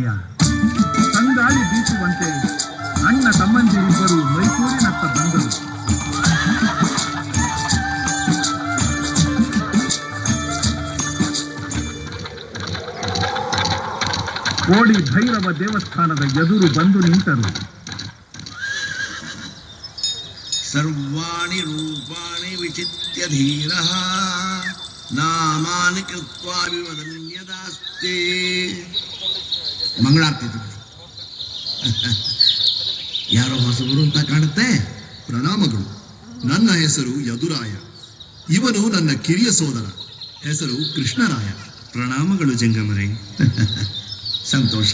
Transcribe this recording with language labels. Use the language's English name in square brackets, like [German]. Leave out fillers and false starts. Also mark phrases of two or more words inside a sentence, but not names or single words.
[Kannada] ತಂಗಾಳಿ ಬೀಸುವಂತೆ ಅಣ್ಣ ತಮ್ಮಂದಿರಿಬ್ಬರು ಮೈಸೂರಿನತ್ತ ಬಂದರು. ಕೋಡಿ ಭೈರವ ದೇವಸ್ಥಾನದ ಎದುರು ಬಂದು ನಿಂತರು. [Sanskrit] ಸರ್ವಾಣಿ ರೂಪಾಣಿ ವಿಚಿತ್ಯ ಧೀರಃ ನಾಮಾನಿ ಕೃತ್ವಾ ವಿವದನ್ಯದಾಸ್ತೆ. [Kannada] ಮಂಗಳಾರತಿ ಯಾರೋ ಹೊಸಬರು ಅಂತ ಕಾಣುತ್ತೆ. ಪ್ರಣಾಮಗಳು. ನನ್ನ ಹೆಸರು ಯದುರಾಯ. ಇವನು ನನ್ನ ಕಿರಿಯ ಸೋದರ, ಹೆಸರು ಕೃಷ್ಣರಾಯ. ಪ್ರಣಾಮಗಳು ಜಂಗಮರೇ. ಸಂತೋಷ.